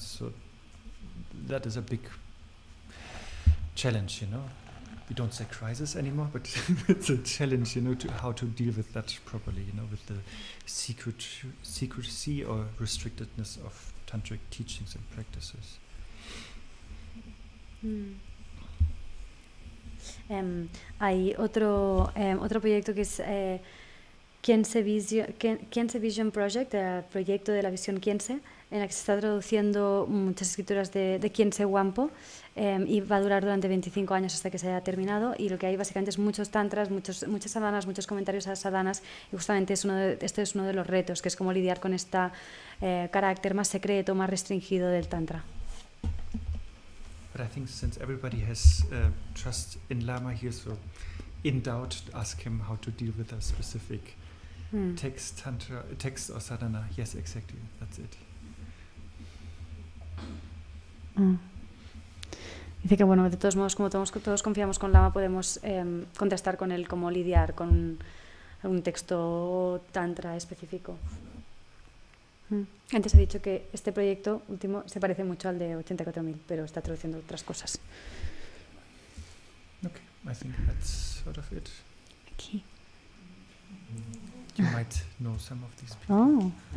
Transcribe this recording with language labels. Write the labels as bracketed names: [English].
[English] So that is a big challenge, you know. We don't say crisis anymore, but it's a challenge, you know, to how to deal with that properly, you know, with the secrecy or restrictedness of tantric teachings and practices. [Spanish] Hay otro proyecto que es Khyentse Vision Project, el proyecto de la visión Khyentse, en la que se está traduciendo muchas escrituras de Khyentse Wangpo, y va a durar durante 25 años hasta que se haya terminado, y lo que hay básicamente es muchos tantras, muchas sadhanas, muchos comentarios a sadhanas, y justamente este es uno de los retos, que es cómo lidiar con este carácter más secreto, más restringido del tantra. [English] But but I think since everybody has trust in Lama here, so in doubt, ask him how to deal with a specific text or sadhana. Yes, exactly. That's it. [Spanish] Dice que bueno, de todos modos, como todos confiamos con Lama, podemos contestar con él cómo lidiar con algún texto tantra específico. Antes he dicho que este proyecto último se parece mucho al de 84.000, pero está traduciendo otras cosas. [English] Okay, I think that's sort of it. [Spanish] Aquí. [English] You might know some of these people. Oh.